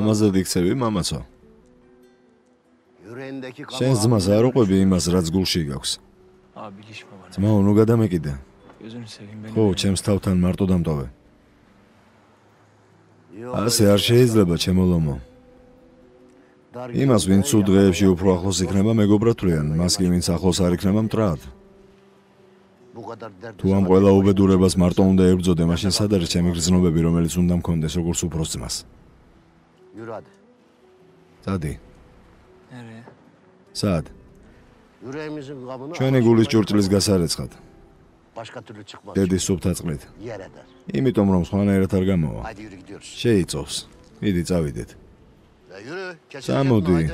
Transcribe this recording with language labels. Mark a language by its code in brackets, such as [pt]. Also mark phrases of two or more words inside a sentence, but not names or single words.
[ka] ლამაზად იქცევი, მამაცო. [tr] Yüreğindeki kanı [ka] შენს ძმას არ უყვები იმას, რაც გულში გაქვს. [tr] Abi ilişme bana. [ka] ძმაო, ნუ გადამეკიდე. [tr] Gözünü seveyim beni. [ka] ხო, ჩემს თავთან მარტო დამტოვე. [tr] Yok, [ka] ასე არ შეიძლება, ჩემო ლომო. [tr] dar [ka] იმას, [tr] günde [ka] ვინც სულ [tr] yakaladı. [ka] დღეებში უფრო ახლოს იქნება, მეგობრად თვლიან, მას კი ვინც ახლოს არ იქნება, მტრად. [tr] Bu kadar dert. [ka] თუ ამ ყველა უბედურებას მარტო უნდა ებრძოდე, მაშინ სად არის ჩემი გრძნობები, რომელიც უნდა მქონდეს როგორც უფროს ძმას? [tr] Yürü hadi. [ka] წადი. [tr] Nereye? [ka] სად? [tr] Yüreğimizin kabını [ka] ჩვენი გულის ჭურჭლის გასარეცხად. [tr] başka türlü çıkmaz. [ka] დედის სუფთა წყლით. [tr] Yer eder. [ka] იმიტომ რომ სხვანაირად არ გამოვა. [tr] Hadi yürü gidiyoruz. [ka] შეიწოვს. მიდი წავიდეთ. [tr] Ya yürü. Kesin [ka] წამოდი. [tr] haydi.